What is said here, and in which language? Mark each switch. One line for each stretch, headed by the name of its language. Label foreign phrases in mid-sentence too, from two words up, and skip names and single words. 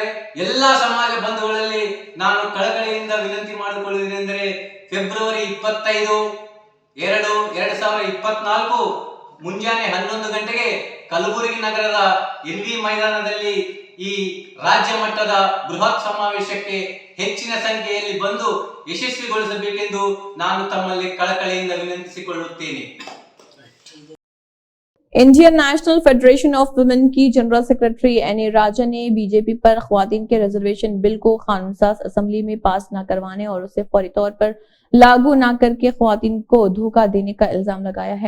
Kannada: ಎಲ್ಲಾ ಸಮಾಜ ಬಂಧುಗಳಲ್ಲಿ ನಾನು ಕಳಕಳಿಯಿಂದ ವಿನಂತಿ ಮಾಡಿಕೊಳ್ಳುವುದೇನೆಂದರೆ ಫೆಬ್ರವರಿ 25/2/2024 ಮುಂಜಾನೆ 11 ಗಂಟೆಗೆ ಕಲಬುರಗಿ ನಗರದ ಎನ್ವಿ ಮೈದಾನದಲ್ಲಿ ಈ ರಾಜ್ಯ ಮಟ್ಟದ ಬೃಹತ್ ಸಮಾವೇಶಕ್ಕೆ ಹೆಚ್ಚಿನ ಸಂಖ್ಯೆಯಲ್ಲಿ ಬಂದು ಯಶಸ್ವಿಗೊಳಿಸಬೇಕೆಂದು ನಾನು ತಮ್ಮಲ್ಲಿ ಕಳಕಳಿಯಿಂದ ವಿನಂತಿಸಿಕೊಳ್ಳುತ್ತೇನೆ.
Urdu: انڈین نیشنل فیڈریشن آف وومین کی
English: General Secretary
Urdu: این اے راجا نے بی جے پی پر خواتین کے
English: reservation bill
Urdu: کو قانون ساز اسمبلی میں پاس نہ کروانے اور اسے فوری طور پر لاگو نہ کر کے خواتین کو دھوکہ دینے کا الزام لگایا ہے.